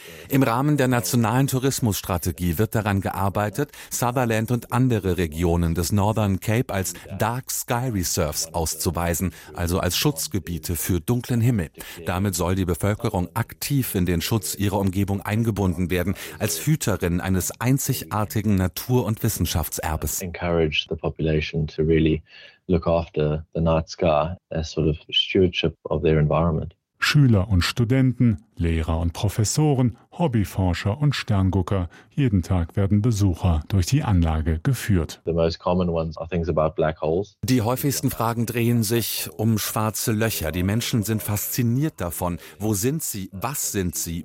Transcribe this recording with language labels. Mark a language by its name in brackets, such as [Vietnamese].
[German] Im Rahmen der nationalen Tourismusstrategie wird daran gearbeitet, Sutherland und andere Regionen des Northern Cape als Dark Sky Reserves auszuweisen, also als Schutzgebiete für dunklen Himmel. Damit soll die Bevölkerung aktiv in den Schutz ihrer Umgebung eingebunden werden, als Hüterin eines einzigartigen Natur- und Wissenschaftserbes. [English] Encourage the population to really look after the night sky as sort of stewardship of their environment. [German] Schüler und Studenten, Lehrer und Professoren, Hobbyforscher und Sterngucker. Jeden Tag werden Besucher durch die Anlage geführt. Die häufigsten Fragen drehen sich um schwarze Löcher. Die Menschen sind fasziniert davon. Wo sind sie? Was sind sie?